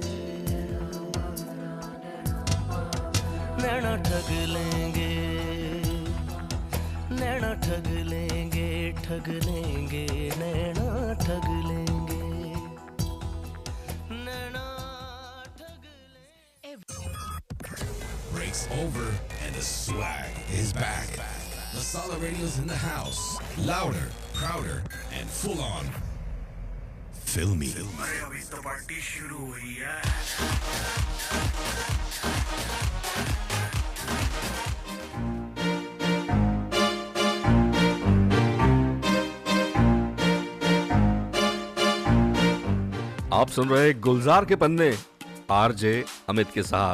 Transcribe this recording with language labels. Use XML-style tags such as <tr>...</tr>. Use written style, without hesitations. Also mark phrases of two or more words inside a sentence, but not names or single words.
<hi>नैना ठग लेंगे, नैना ठग लेंगे, ठग लेंगे, नैना ठग लेंगे, नैना ठग लेंगे।</hi> <en>Breaks over and the swag is back. Masala Radio's in the house. Louder, prouder, and full on. Filmy.</en> <hi>अरे अभी तो पार्टी शुरू हुई है। आप सुन रहे गुलजार के पन्ने आरजे अमित के साथ।</hi>